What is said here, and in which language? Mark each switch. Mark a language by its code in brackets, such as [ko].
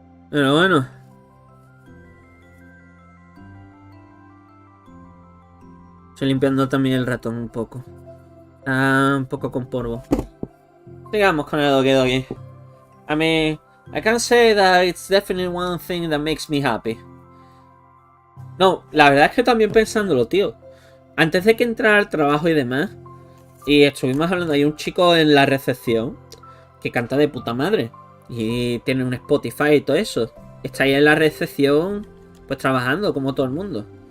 [es] Pero bueno. Estoy limpiando también el ratón un poco. Un poco con polvo. Sigamos con el Doki Doki. [en] I mean, I can say that it's definitely one thing that makes me happy. [es] No, la verdad es que también pensándolo, tío. Antes de que entrara al trabajo y demás, y estuvimos hablando, hay un chico en la recepción que canta de puta madre. Y tiene un Spotify y todo eso. Está ahí en la recepción, pues trabajando como todo el mundo.